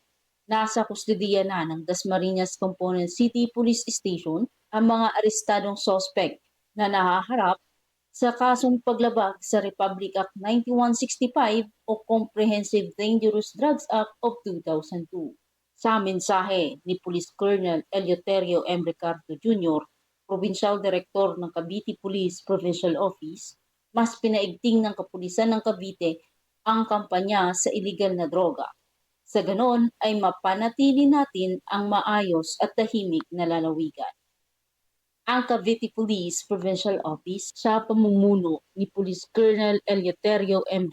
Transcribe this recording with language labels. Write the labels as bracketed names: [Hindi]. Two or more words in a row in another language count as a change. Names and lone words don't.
[Filipino] Nasa kustodiya na ng Dasmariñas Component City Police Station ang mga arestadong sospek na nahaharap sa kasong paglabag sa Republic Act 9165 o Comprehensive Dangerous Drugs Act of 2002. Sa mensahe ni Police Colonel Eleuterio M. Ricardo Jr., Provincial Director ng Cavite Police Provincial Office, mas pinaigting ng Kapulisan ng Cavite ang kampanya sa iligal na droga. Sa ganon ay mapanatili natin ang maayos at tahimik na lalawigan. Ang Cavite Police Provincial Office sa pamumuno ni Police Colonel Eleuterio M.